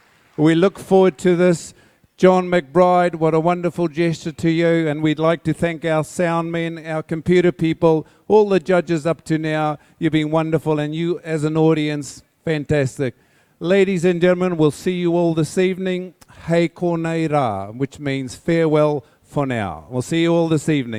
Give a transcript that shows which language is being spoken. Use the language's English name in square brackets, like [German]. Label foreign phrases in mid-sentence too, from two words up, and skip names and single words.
[English] We look forward to this. John McBride, what a wonderful gesture to you, and we'd like to thank our sound men, our computer people, all the judges up to now. You've been wonderful, and you as an audience, fantastic. Ladies and gentlemen, we'll see you all this evening. [Māori] Hei konei rā, [English] which means farewell for now. We'll see you all this evening.